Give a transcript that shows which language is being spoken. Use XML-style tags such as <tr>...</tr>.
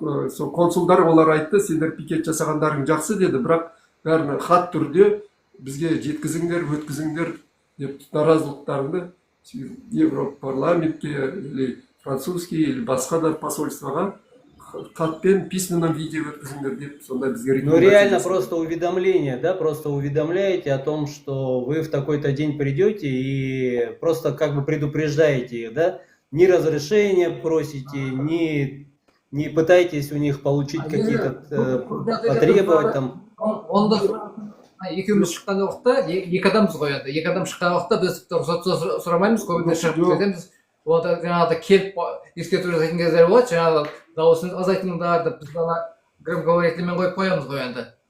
<kk>Сол консулдар олар айтты, сендер пикет жасағандарың жақсы деді, бірақ бәріне хат түрде бізге жеткізіңдер, өткізіңдер деп наразылықтарыңды Европарламентке</kk> <ru>или французский или</ru> <kk>басқа да посольствоға хатпен</kk> <ru>письменном виде</ru> <kk>өткізіңдер деп сонда бізге рекомендация.</kk> <ru>Ну реально просто уведомление, да, просто уведомляете о том, что вы в такой-то день придете и просто как бы предупреждаете их, да? Ни разрешения просите, не пытаетесь у них получить какие-то, потребовать там.</ru> <kk>Онда екеуміз шыққан уақытта 2 адамбыз ғой енді. 2 адам шыққан уақытта біз рұқсат сұрамаймыз, көбіне шығып кетеміз. Онда жаңағыда келіп ескерту жасайтын кездер болады, жаңағы дауысын азайтыңдар деп біз ана громкоговорителмен қойып қоямыз ғой енді.</kk>